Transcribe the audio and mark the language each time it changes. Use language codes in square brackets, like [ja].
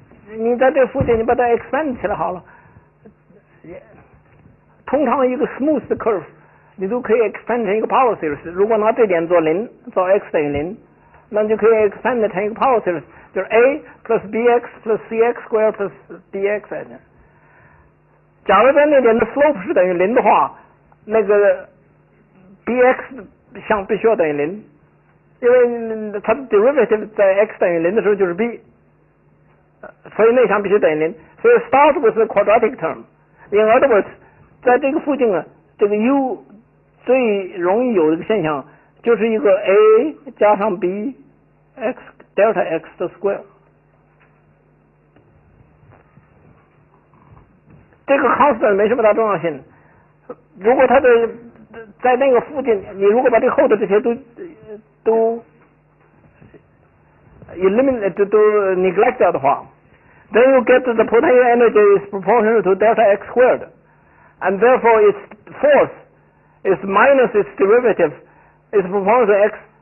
[zh] 你在这附近你把它 expand 起来好了，通常一个 smooth 的 curve你都可以 expand 成一个 power series。如果拿这点做0，做 x 等于0，那你就可以 expand 成一个 power series， 就是 a plus bx plus cx square plus dx 来的。假如在那点的 slope 是等于0的话，那个 bx 项必须要等于0，因为它的 derivative 在 x 等于0的时候就是 b， 所以那项必须等于0。所以 [en] start with the quadratic term。In other words， [zh] 在这个附近啊，这个 u 最容易有一个现象，就是一个 a 加上 b x delta x 的 square。这个 constant 没什么大重要性。如果它的在那个附近，你如果把这后的这些都 eliminate 都 neglect 掉的话， [en] then you get the potential energy is proportional to delta x squared, and therefore its force is minus its derivative is proportional to x.